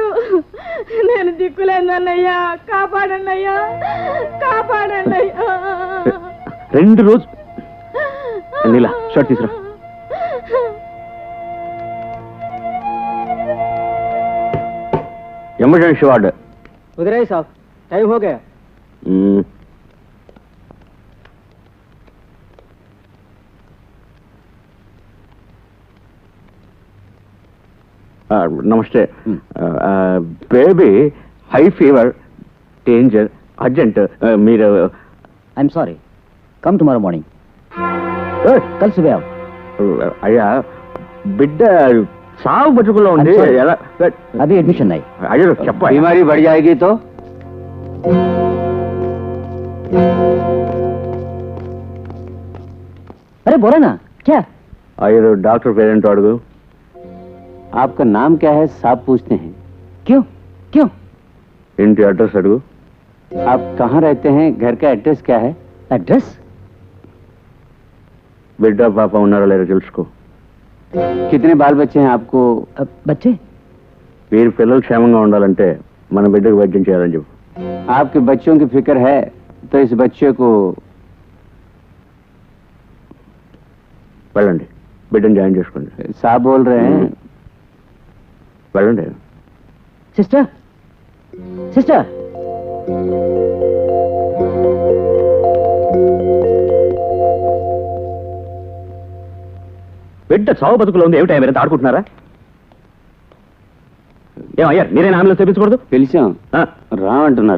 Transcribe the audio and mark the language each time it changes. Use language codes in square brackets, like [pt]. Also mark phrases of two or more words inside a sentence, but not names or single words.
[te] నేను దిక్కులేదన్నయ్యా, కాపాడండి అయ్యా, కాపాడండి అయ్యా. 2 రోజులు. నీలా షర్ట్ తీసురా. [en] Emergency ward. [hi] उधर साहब, टाइम हो गया. [te] నమస్తే. [en] Baby high fever, danger, urgent. మీరు I am sorry, come tomorrow morning. [hi] कल सुबह आओ. [te] అయ్యా, బిడ్డ సాగు బతుకులో ఉంది. ఎలా? [hi] अभी एडमिशन नहीं. [te] అయ్యో చెప్ప. [hi] बीमारी बढ़ जाएगी तो. अरे बोलो ना, क्या? [te] అయ్యో డాక్టర్ పేరేంటో అడుగు. [hi] आपका नाम क्या है साहब पूछते हैं. क्यों क्यों? [te] ఇంటి అడ్రస్ అడుగు. [hi] आप कहाँ रहते हैं, घर का एड्रेस क्या है? एड्रेस? [te] బిడ్డ పాప ఉన్నారో లేదో తెలుసుకో. [hi] कितने बाल बच्चे हैं आपको? बच्चे? [te] వీరి పిల్లలు క్షేమంగా ఉండాలంటే మన బిడ్డకు వైద్యం చేయాలని చెప్పు. [hi] आपके बच्चों की फिक्र है तो इस बच्चे को. [te] వెళ్ళండి, బిడ్డను జాయిన్ చేసుకోండి. [hi] साहब बोल रहे हैं. [te] వెళ్ళండి. [en] Sister, sister. [te] బిడ్డ చావు బతుకులో ఉంది. ఏమిటా మీరంతా ఆడుకుంటున్నారా? ఏమయ్యా, మీరేనా అంబులెన్స్ తెప్పించకూడదు? పిలిచాం, రామంటున్నారు.